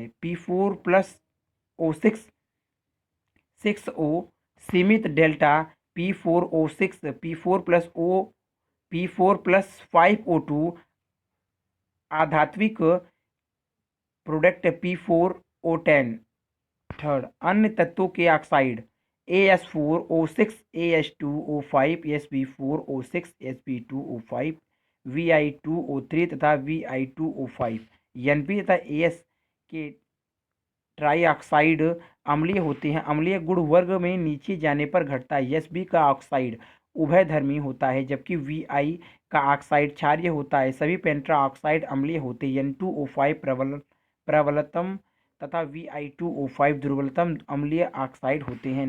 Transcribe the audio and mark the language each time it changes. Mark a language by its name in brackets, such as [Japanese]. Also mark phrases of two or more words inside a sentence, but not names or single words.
[Hindi] P4 प्लस O6 6O सीमित डेल्टा P4O6 P4 प्लस 5O2 आधात्विक प्रोडक्ट P4O10। थर्ड अन्य तत्वों के ऑक्साइड AS4O6 AS2O5 Sp4O6 Sp2O5 Vi2O3 तथा Vi2O5 Np तथा AS के ट्राईऑक्साइड अम्लीय होते हैं। अम्लीय गुण वर्ग में नीचे जाने पर घटता है। Sb का ऑक्साइड उभयधर्मी होता है जबकि Vi का ऑक्साइड क्षारीय होता है। सभी पेंट्रा ऑक्साइड अम्लीय होते हैं। N2O5 प्रबलतम तथा Vi2O5 दुर्बलतम अम्लीय ऑक्साइड होते हैं।